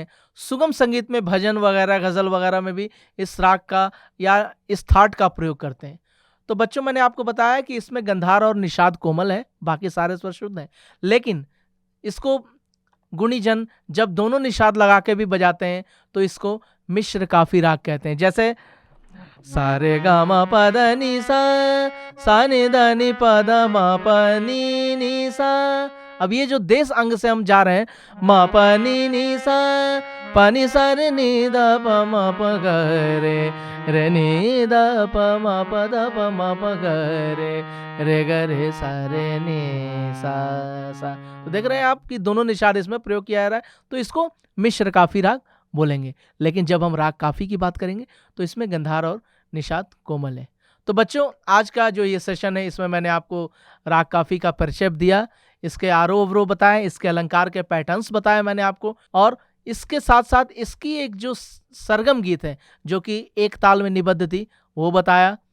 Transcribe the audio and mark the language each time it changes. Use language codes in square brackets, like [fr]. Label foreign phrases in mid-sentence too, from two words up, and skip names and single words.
[hi] सुगम संगीत में भजन वगैरह गज़ल वगैरह में भी इस राग का या इस थाट का प्रयोग करते हैं। तो बच्चों मैंने आपको बताया कि इसमें गंधार और निषाद कोमल है, बाकी सारे स्वर शुद्ध हैं। लेकिन इसको गुणीजन जब दोनों निषाद लगा के भी बजाते हैं तो इसको मिश्र काफी राग कहते हैं। जैसे सारे गा म प ध नि सा सा नि ध नि प ध म प नि नि सा। अब ये जो देश अंग से हम जा रहे हैं, म प नि नि सा प नि सा रे नि ध प म प ग रे रे नि ध प म प ध प म प ग रे रे ग रे सा रे नि सा सा। तो देख रहे हैं आप कि दोनों निषाद इसमें प्रयोग किया जा रहा है। तो इसको मिश्र काफी राग बोलेंगे। लेकिन जब हम राग काफी की बात करेंगे तो इसमें गंधार और निषाद कोमल है। तो बच्चों आज का जो ये सेशन है इसमें मैंने आपको राग काफी का परिचय दिया, इसके आरोह अवरोह बताएं, इसके अलंकार के पैटर्न्स बताए मैंने आपको, और इसके साथ साथ इसकी एक जो सरगम गीत है जो कि एक ताल में निबद्ध थी वो बताया।